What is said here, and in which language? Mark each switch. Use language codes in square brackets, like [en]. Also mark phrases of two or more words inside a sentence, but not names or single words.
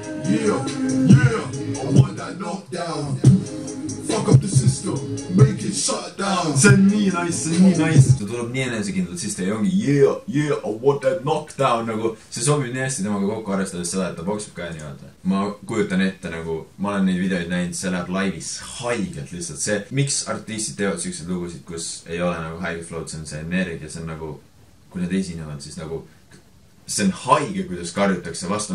[en] Yeah, I want that knockdown. Fuck up the system, make it shut down. [et] See on nii nice, see on nii nice. See tuleb nii enesekindlalt, siis ta ei ongi [en] yeah, I want that knockdown [et] nagu. See sobib nii hästi temaga kokku arvestades seda, et ta boksib ka nii vaata. Ma kujutan ette nagu, ma olen neid videoid näinud, see läheb laivis haigelt lihtsalt. See, miks artistid teevad sellised lugusid, kus ei ole nagu [en] high flow, [et] see on see energia, see on nagu, kui need esinevad, siis nagu see on haige, kuidas karjutakse vastu.